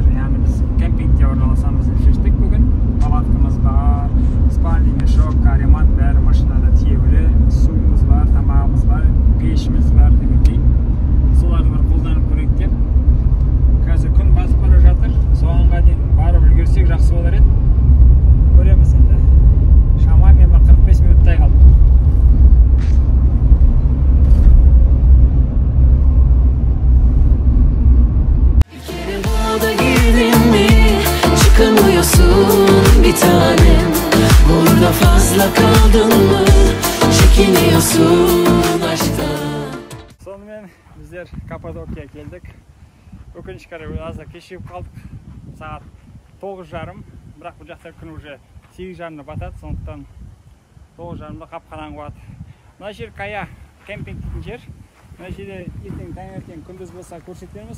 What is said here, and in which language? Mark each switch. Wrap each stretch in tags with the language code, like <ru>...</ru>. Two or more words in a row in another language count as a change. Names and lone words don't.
<kk>Яғни біз кемпингте орналасамыз деп шештік бүгін. Палаткамыз бар,</kk> <ru>спальный мешок,</ru> <kk>каремат бәрі машинада тиеулі, суымыз бар, тамағымыз бар, пешіміз бар дегендей. Соларды бір қолданып көрейік деп. Қазір күн батып бара жатыр. Соңға дейін барып үлгерсек жақсы болар еді. Көреміз енді. Шамамен 45 минуттай қалды.</kk> <tr>Bir kere burada girdin mi? Çıkamıyorsun bir tanem. Burada fazla kaldın mı? Çekiniyorsun aşktan.</tr> <kk>Сонымен біздер Каппадокия келдік. Өкінішке қарай азда кешігіп қалдық. Сағат 9:30. Бірақ бұл жақта күн уже 8:30-да батады, сондықтан 9:30-да қап-қараңғы болады. Мына жер Кая кемпинг дейтін жер. Мына жерде ертең таңертең күндіз болса көрсетеміз.</kk>